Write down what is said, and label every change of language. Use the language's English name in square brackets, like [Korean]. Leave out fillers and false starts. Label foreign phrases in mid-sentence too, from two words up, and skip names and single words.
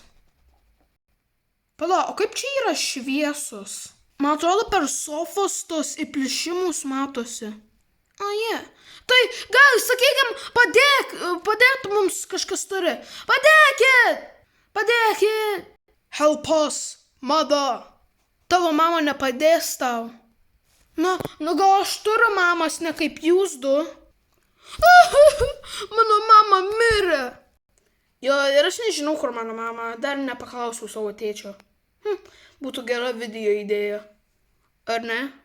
[Lithuanian] Pala, o kaip čia yra šviesos? Man atrodo, per sofos tos įplyšimus matosi. Tai, gal, sakykim, padėk mums kažkas turi. Padėkit. [English] Help us, mother. [Lithuanian] Tavo mama nepadės tau. Gal aš turiu mamas, ne kaip jūs du. Mano mama mirė. Jo, ir aš nežinau, kur mano mama. Dar nepaklausiau savo tėčio. Būtų gera video idėja. Ar ne?